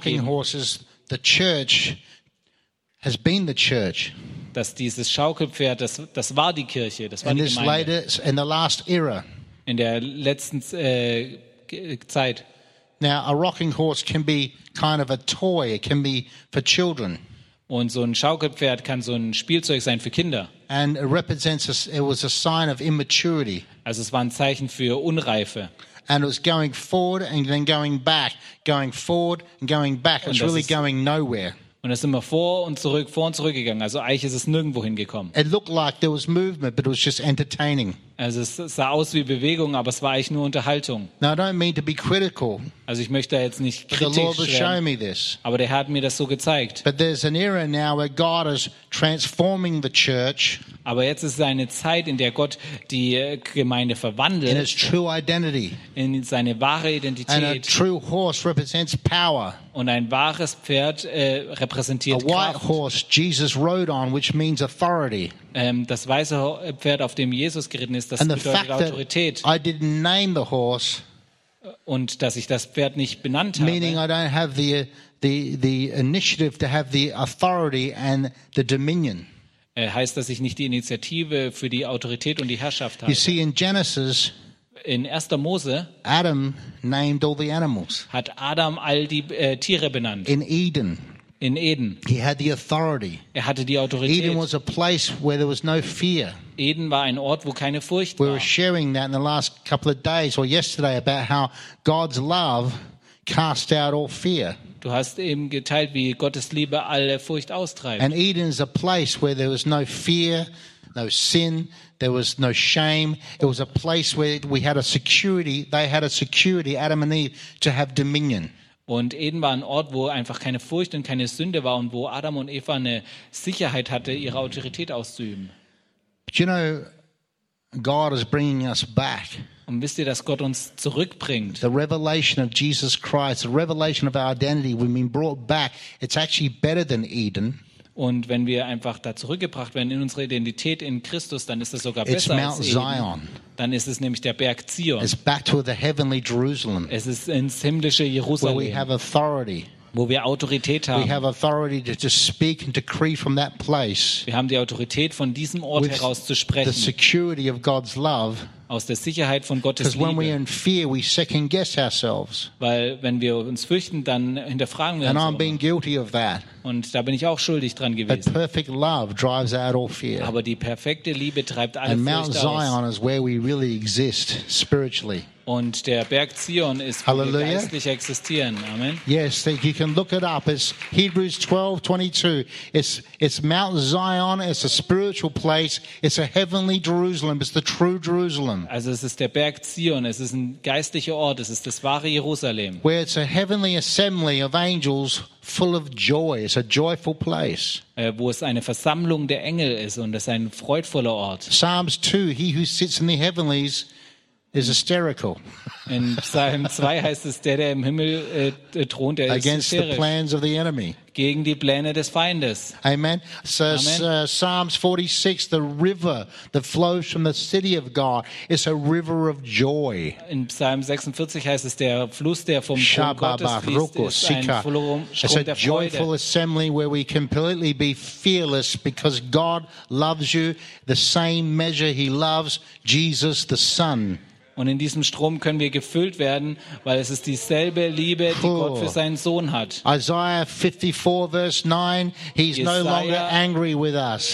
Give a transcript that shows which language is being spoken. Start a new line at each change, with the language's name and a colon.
English: The rocking horses, the church, has been the church.
German: dass dieses Schaukelpferd, das war die Kirche, das war in die Gemeinde.
English: Latest, in, the last era.
German: In der letzten Zeit.
English: Now a rocking horse can be kind of a toy. It can be for children.
German: Und so ein Schaukelpferd kann so ein Spielzeug sein für Kinder.
English: And it represents a, it was a sign of immaturity.
German: Also es war ein Zeichen für Unreife.
English: And it was going forward and then going forward and going back. It's really going nowhere.
German: Und es ist immer vor und zurück gegangen. Also eigentlich ist es nirgendwo hingekommen.
English: It looked like there was movement, but it was just entertaining.
German: Also es sah aus wie Bewegung, aber es war eigentlich nur Unterhaltung.
English: Now, I don't mean to be critical,
German: also ich möchte da jetzt nicht kritisch werden, aber der Herr hat mir das so gezeigt.
English: But there's an era now where God is transforming the church.
German: Aber jetzt ist es eine Zeit, in der Gott die Gemeinde verwandelt.
English: In its true identity.
German: In seine wahre Identität.
English: And a true horse represents power.
German: Und ein wahres Pferd repräsentiert Kraft.
English: A white horse Jesus rode on, which means authority.
German: Das weiße Pferd, auf dem Jesus geritten ist, das bedeutet Autorität.
English: I didn't name the horse,
German: und dass ich das Pferd nicht benannt habe.
English: Meaning I don't have the initiative to have the authority and the dominion.
German: Heißt, dass ich nicht die Initiative für die Autorität und die Herrschaft habe.
English: You see, in Genesis,
German: in 1. Mose,
English: Adam named all the animals.
German: Hat Adam all die Tiere benannt.
English: In Eden.
German: In Eden.
English: He had the authority.
German: Er hatte die Autorität.
English: Eden was a place where there was no fear.
German: Eden war ein Ort, wo keine Furcht war.
English: We were sharing that in the last couple of days or yesterday about how God's love cast out all fear.
German: Du hast eben geteilt, wie Gottes Liebe alle Furcht austreibt.
English: And Eden is a place where there was no fear, no sin, there was no shame. It was a place where we had a security, they had a security, Adam and Eve, to have dominion.
German: Und Eden war ein Ort, wo einfach keine Furcht und keine Sünde war und wo Adam und Eva eine Sicherheit hatte, ihre Autorität auszuüben.
English: But you know, God is bringing us back.
German: Und wisst ihr, dass Gott uns zurückbringt?
English: The revelation of Jesus Christ, the revelation of our identity, we've been brought back. It's actually better than Eden.
German: Und wenn wir einfach da zurückgebracht werden in unsere Identität in Christus, dann ist es sogar besser
English: It's
German: als Eden.
English: Zion.
German: Dann ist es nämlich der Berg Zion.
English: It's back to the heavenly Jerusalem.
German: Es ist ins himmlische Jerusalem.
English: Where we have authority.
German: Wo wir Autorität haben.
English: We have authority to speak and decree from that place.
German: Wir haben die Autorität, von diesem Ort
English: With
German: heraus zu sprechen.
English: The security of God's love.
German: Aus der Sicherheit von Gottes Liebe.
English: Because when we're in fear, we second guess ourselves.
German: Weil wenn wir uns fürchten, dann hinterfragen wir
English: And
German: uns
English: I'm being guilty of that.
German: Und da bin ich auch schuldig dran gewesen.
English: But perfect love drives out all fear.
German: Aber die perfekte Liebe treibt alle
English: And
German: Furcht
English: Mount Zion
German: aus.
English: Is where we really exist spiritually.
German: Und der Berg Zion ist, wo
English: Hallelujah.
German: Wir geistlich existieren.
English: Amen. Yes, you can look it up. It's Hebrews 12:22. It's Mount Zion. It's a spiritual place. It's a heavenly Jerusalem. It's the true Jerusalem.
German: Also es ist der Berg Zion. Es ist ein geistlicher Ort. Es ist das wahre Jerusalem.
English: Where it's a heavenly assembly of angels full of joy. It's a joyful place.
German: Wo es eine Versammlung der Engel ist und es ein freudvoller Ort.
English: Psalms 2, he who sits in the heavenlies is hysterical.
German: In Psalm 2 heißt es, der im Himmel thront, der ist
English: against
German: hysterisch.
English: The plans of the enemy.
German: Gegen die Pläne des Feindes.
English: Amen. So Amen. Psalms 46, the river that flows from the city of God is a river of joy.
German: In Psalm 46 heißt es, der Fluss, der vom Thron Gottes fließt, ist ein Strom der Freude.
English: It's a joyful assembly where we completely be fearless because God loves you the same measure he loves Jesus the Son.
German: Und in diesem Strom können wir gefüllt werden, weil es ist dieselbe Liebe, die Gott für seinen Sohn hat.
English: Isaiah 54, verse 9, he's Jesaja, no longer angry with us.